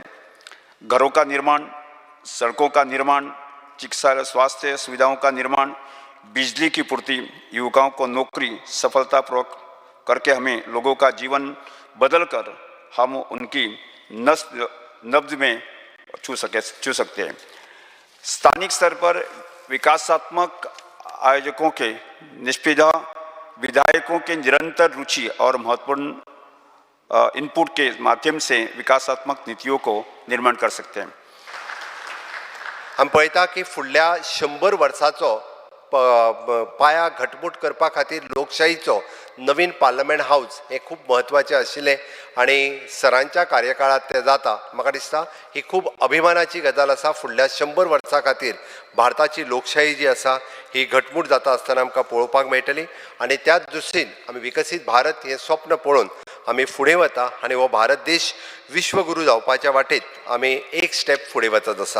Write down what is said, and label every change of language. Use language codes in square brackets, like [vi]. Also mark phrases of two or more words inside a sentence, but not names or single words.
[hi] घरों का निर्माण, सड़कों का निर्माण, चिकित्सा स्वास्थ्य सुविधाओं का निर्माण, बिजली की पूर्ति, युवकों को नौकरी सफलतापूर्वक करके हमें लोगों का जीवन बदलकर हम उनकी नब्ज में छू सकते हैं। स्थानिक स्तर पर विकासात्मक आयोजकों के निष्पक्ष विधायकों के निरंतर रुचि और महत्वपूर्ण इनपुट के माध्यम से विकासात्मक नीतियों को निर्माण कर सकते हैं। [kok] आमी पळयता की फुडल्या 100 वर्साचो पाया घटमूट करपा खातीर लोकशाहीचो नवीन पार्लमेंट हाऊस हे खूब महत्वाचें आशिल्लें आनी सरांच्या कार्यकाळात तें जाता। म्हाका दिसता ही खूब अभिमानाची गजाल आसा। फुडल्या 100 वर्सां खातीर भारताची लोकशाही जी आसा ही घटमूट जाता आसतना आमकां पळोवपाक मेळटली आनी त्याच दृश्टीन आमी विकसीत भारत हें स्वप्न पळोवन आमी फुडें वता आनी हो भारत देश विश्वगुरू जावपाच्या वाटेत आमी एक स्टेप फुडें वचत आसा।